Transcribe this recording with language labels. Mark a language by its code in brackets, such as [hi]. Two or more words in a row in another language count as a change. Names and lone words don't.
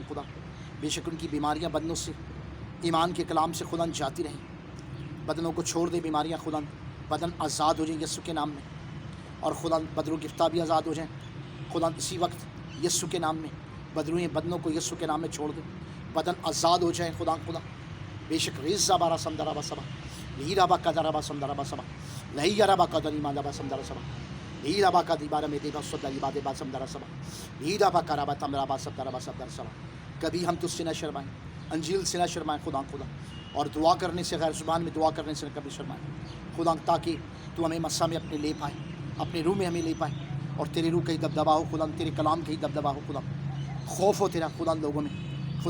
[ur] خدا بے شک ان کی بیماریاں بدنوں سے ایمان کے کلام سے خدا جاتی رہیں. بدنوں کو چھوڑ دے بیماریاں، خدا بدن آزاد ہو جائیں یسوع کے نام میں. اور خدا بدر و گفتہ بھی آزاد ہو جائیں. خدا اسی وقت یسوع کے نام میں بدنوں کو یسوع کے نام میں چھوڑ دے، بدن آزاد ہو جائیں. خدا بے شک ریزا بارہ سمدرا با سبا لہیرا با قدرا با سمدرا با سبا لہیرا با قدری مالا با سمدرا سبا لہیرا با قدری بارہ میں دیبا سودا عباد با سمدرا سبا لہیرا با کرا با تمرا با سمدرا با سمدرا سبا. کبھی ہم تجھ سے نہ شرمائیں، انجیل سے نہ شرمائیں خدا. اور دعا کرنے سے، غیر زبان میں دعا کرنے سے کبھی شرمائیں خدا، تاکہ تو ہمیں مسا میں اپنے لے پائے، اپنے روح میں ہمیں لے پائے. اور تیرے روح کا ہی دبدبا ہو خدا، تیرے کلام کا ہی دبدبا ہو خدا. خوف ہو تیرا خدا لوگوں میں خدا.